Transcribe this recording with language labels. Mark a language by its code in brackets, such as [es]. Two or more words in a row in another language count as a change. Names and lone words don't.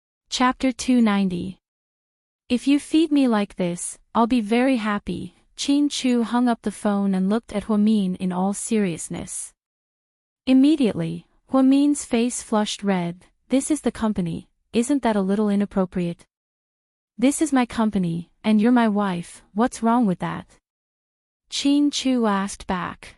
[en] Chapter 290. If you feed me like this, I'll be very happy. Chin Chu hung up the phone and looked at Huamin in all seriousness. Immediately, Huamin's face flushed red. This is the company, isn't that a little inappropriate? This is my company, and you're my wife, what's wrong with that? Chin Chu asked back.